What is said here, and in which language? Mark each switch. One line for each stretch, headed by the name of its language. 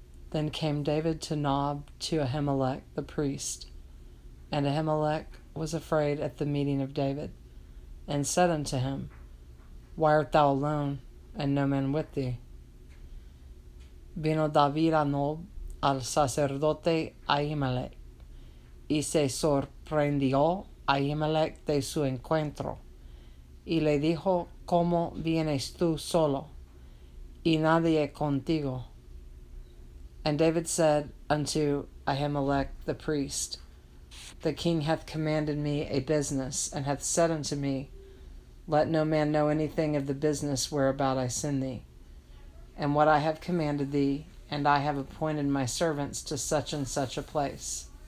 English: Then came David to Nob to Ahimelech the priest. And Ahimelech was afraid at the meeting of David, and said unto him, Why art thou alone, and no man with thee?
Spanish: Vino David a Nob al sacerdote Ahimelech, y se sorprendió Ahimelech de su encuentro, y le dijo, ¿Cómo vienes tú solo, y nadie contigo?
English: And David said unto Ahimelech the priest, The king hath commanded me a business, and hath said unto me, Let no man know anything of the business whereabout I send thee, and what I have commanded thee, and I have appointed my servants to such and such a place.